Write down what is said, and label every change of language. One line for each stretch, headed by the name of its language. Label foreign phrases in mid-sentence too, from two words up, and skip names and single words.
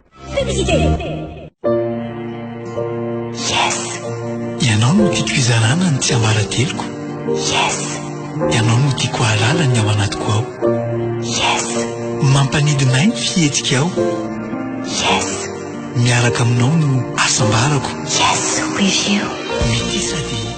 English: Yes!
Malagasy: Ianao no tiako izarana ny tsy ambara-teloko.
English: Yes!
Malagasy: Ianao no tiako halala ny ao anatiko ao.
English: Yes!
Malagasy: Mampanidinay ny fihetsika ao.
English: Yes!
Malagasy: Miaraka aminao no asambarako.
English: Yes, with you.
Malagasy: Mety sady